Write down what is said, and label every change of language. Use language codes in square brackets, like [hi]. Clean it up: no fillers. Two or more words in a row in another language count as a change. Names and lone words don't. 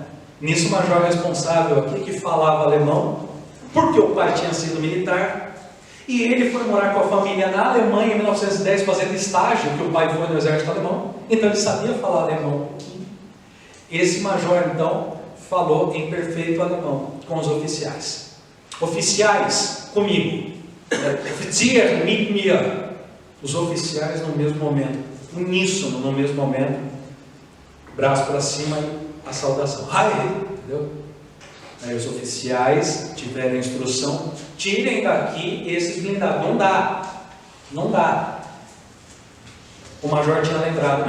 [pt] Nisso o major responsável aqui, que falava alemão, porque o pai tinha sido militar, e ele foi morar com a família na Alemanha em 1910, fazendo estágio, que o pai foi no exército alemão, então ele sabia falar alemão um pouquinho. Esse major então falou em perfeito alemão com os oficiais. Oficiais, comigo. [de] Offizier mit mir. [pt] Os oficiais no mesmo momento, uníssono no mesmo momento, braço para cima e a saudação. Entendeu? Aí os oficiais tiveram a instrução: tirem daqui esses blindados. Não dá. Não dá. O major tinha lembrado.